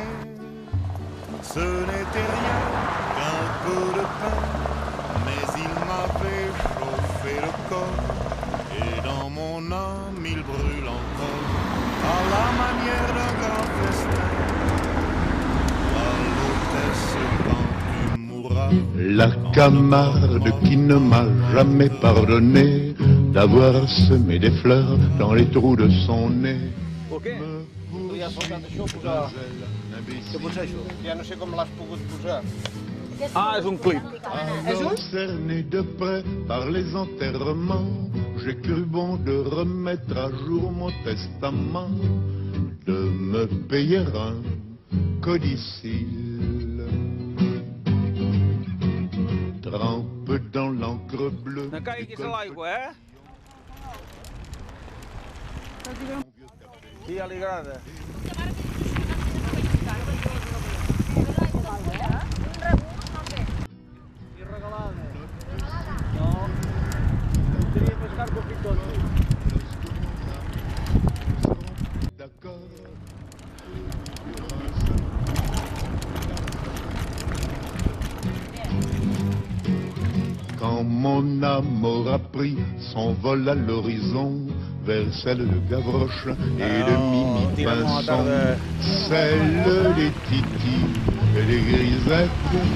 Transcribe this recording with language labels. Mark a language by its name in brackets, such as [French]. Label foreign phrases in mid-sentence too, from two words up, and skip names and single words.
[French] Ce n'était rien qu'un peu de pain, mais il m'avait chauffé le corps, et dans mon âme il brûle encore, à la manière d'un grand festin. Toi l'hôtesse, quand tu mourras, La Camarde qui ne m'a jamais pardonné d'avoir semé des fleurs dans les trous de son nez. [Catalan] O què? Tu ja has soltat això, posar... Què posa això? Ja no sé com l'has pogut posar. Ah, és un clip. [French] Alors cerné de près par les enterrements, j'ai cru bon de remettre à jour mon testament, de me payer un codicille. Trempe dans l'encre bleue. [Catalan] No caiguis a l'aigua, eh? Sí, ja li agrada. I regalada. No. Tenia més car que el Pitotto. [French] D'accord. Quand mon amour a pris son vol à l'horizon vers celle de Gavroche et de Mimi Pinson, celle des Titi et des Grisettes,